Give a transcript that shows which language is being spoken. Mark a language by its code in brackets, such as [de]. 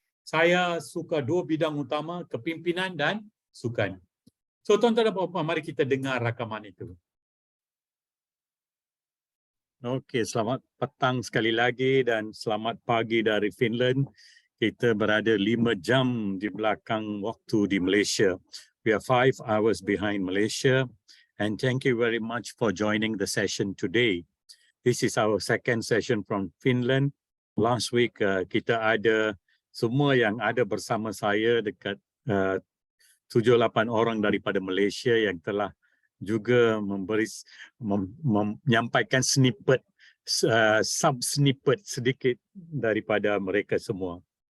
[ms] Saya suka dua bidang utama, kepimpinan dan sukan. So tuan-tuan dan puan-puan, mari kita dengar rakaman itu. Okey, selamat petang sekali lagi dan selamat pagi dari Finland. Kita berada 5 jam di belakang waktu di Malaysia. [en] We are 5 hours behind Malaysia. And thank you very much for joining the session today. This is our second session from Finland. Last week [ms] kita ada semua yang ada bersama saya dekat 7-8 orang daripada Malaysia yang telah juga menyampaikan snippet, sub-snippet sedikit daripada mereka semua.